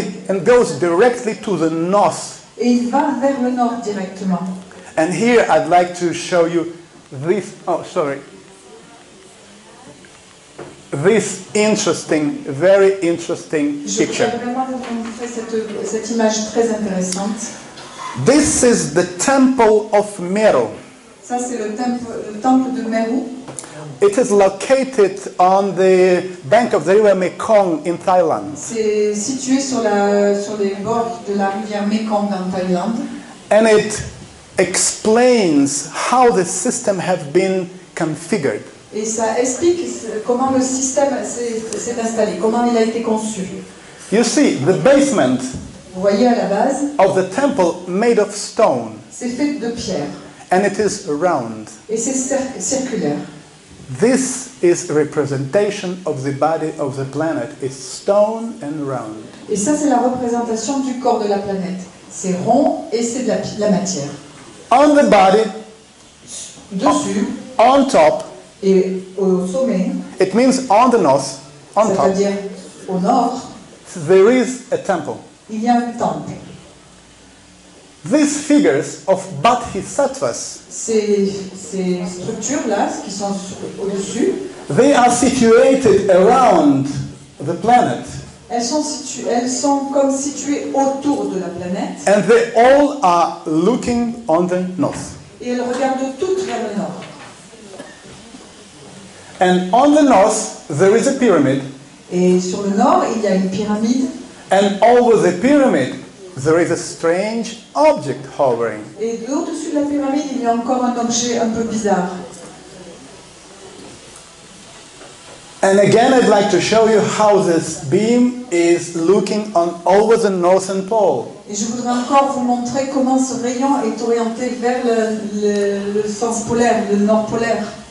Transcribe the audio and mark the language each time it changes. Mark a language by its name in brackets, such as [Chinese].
[English] And goes directly to the north. [French] Et il va vers le nord directement. [English] And here I'd like to show you this. Oh, sorry. This interesting, very interesting picture. [French] Je voudrais vraiment vous montrer cette image très intéressante. [English] This is the temple of Meru. [French] Ça, c'est le temple de Meru. [English] It is located on the bank of the river Mekong in Thailand. [French] C'est situé sur les bords de la rivière Mekong en Thaïlande. [English] And it explains how the system has been configured. [French] Et ça explique comment le système s'est installé, comment il a été conçu. [English] You see, the basement [French] Vous voyez à la base, [English] of the temple made of stone, [French] c'est fait de pierre [English] and it is round. [French] et c'est circulaire. [English] This is a representation of the body of the planet. It's stone and round. [French] Et ça, c'est la représentation du corps de la planète. C'est rond et c'est de la matière. [English] On the body, [French] Dessus [English] on top, [French] et au sommet, [English] it means on the north, on top, [French] c'est-à-dire au nord, [English] there is a temple. [French] il y a un temple. [English] These figures of Bodhisattvas, [French] Ces structures-là, qui sont au-dessus, [English] they are situated around the planet. [French] elles sont comme situées autour de la planète [English] And they all are looking on the north. [French] et elles regardent toutes vers le nord. [English] And on the north, there is a pyramid. [French] Et sur le nord, il y a une pyramide. [English] And over the pyramid, there is a strange object hovering. [French] Et au-dessus de la pyramide, il y a encore un objet un peu bizarre. [English] And again, I'd like to show you how this beam is looking on over the northern pole. [French] Et je voudrais encore vous montrer comment ce rayon est orienté vers le sens polaire, le nord polaire.